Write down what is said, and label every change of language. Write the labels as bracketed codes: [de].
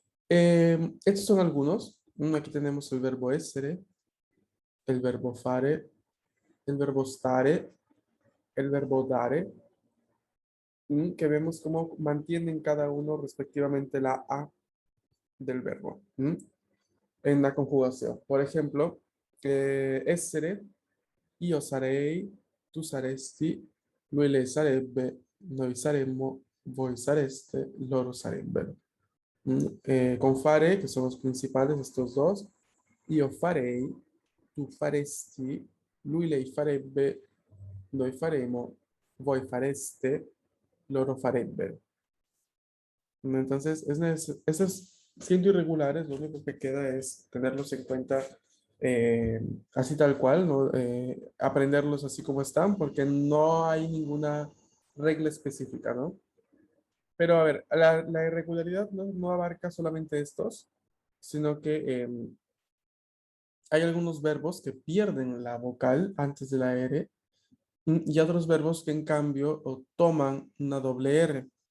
[es] Estos son algunos. Aquí tenemos el verbo essere, el verbo fare, el verbo stare, el verbo dare, que vemos cómo mantienen cada uno respectivamente la A del verbo en la conjugación. Por ejemplo, [it] essere, io sarei, tu saresti, lui lei sarebbe, noi saremmo, voi sareste, loro sarebbero. [es] Con fare, que son los principales, estos dos, [it] io farei, tu faresti, lui lei farebbe, noi faremo, voi fareste, loro farebbero. [es] Entonces, esos siendo irregulares, lo único que queda es tenerlos en cuenta así tal cual, ¿no? Aprenderlos así como están, porque no hay ninguna regla específica, ¿no? Pero a ver, la irregularidad no abarca solamente estos, sino que hay algunos verbos que pierden la vocal antes de la R y otros verbos que en cambio toman una doble R.